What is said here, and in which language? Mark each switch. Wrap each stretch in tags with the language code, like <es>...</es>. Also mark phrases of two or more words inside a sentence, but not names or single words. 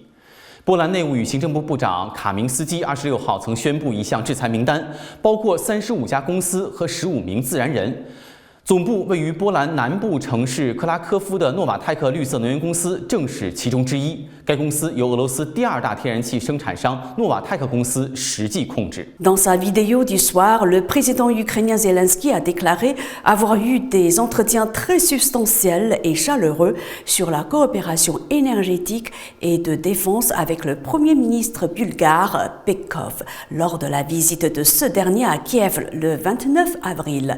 <zh>波兰内务与行政部部长卡明斯基26号曾宣布一项制裁名单，包括35家公司和15名自然人。总部位于波兰南部城市克拉科夫的诺瓦泰克绿色能源公司正是其中之一。该公司由俄罗斯第2大天然气生产商诺瓦泰克公司实际控制。</zh> <fr>Dans sa vidéo du soir, le président ukrainien Zelensky a déclaré avoir eu des entretiens très substantiels et chaleureux sur la coopération énergétique et de défense avec le premier ministre bulgare Peskov lors de la visite de ce dernier à Kiev le 29 avril.</fr>